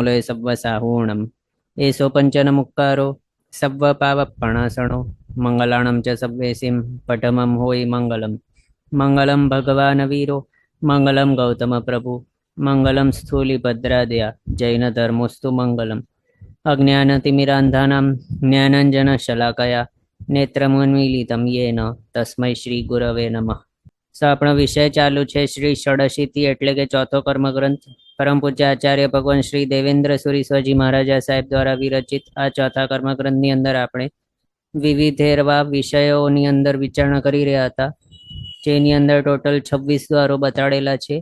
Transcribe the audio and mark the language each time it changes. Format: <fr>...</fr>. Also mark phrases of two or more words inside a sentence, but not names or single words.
<pra>लय सव्वसाहूणम् एषो पञ्चनमुक्कारो सव्वपावपणासणो मङ्गलाणं च सव्वेसिं पठमं होयि मङ्गलं</pra> <sa>मङ्गलं भगवान् वीरो मङ्गलं गौतमप्रभु मङ्गलं स्थूलिभद्रादया जैनधर्मोऽस्तु मङ्गलम् अज्ञानतिमिरान्धानां ज्ञानाञ्जनशलाकया नेत्रमुन्मीलितं येन तस्मै श्रीगुरवे नमः।</sa> <gu>આપણો વિષય ચાલુ છે શ્રી ષડશીતિ એટલે કે ચોથો કર્મગ્રંથ પરમ પૂજ્ય આચાર્ય ભગવાન શ્રી દેવેન્દ્ર સુરી સ્વાજી મહારાજા સાહેબ દ્વારા વિરચિત આ ચોથા કર્મગ્રંથની અંદર આપણે વિવિધેરવા વિષયોની અંદર વિચારણા કરી રહ્યા હતા, જેની અંદર ટોટલ 26 દ્વારો બતાડેલા છે.</gu>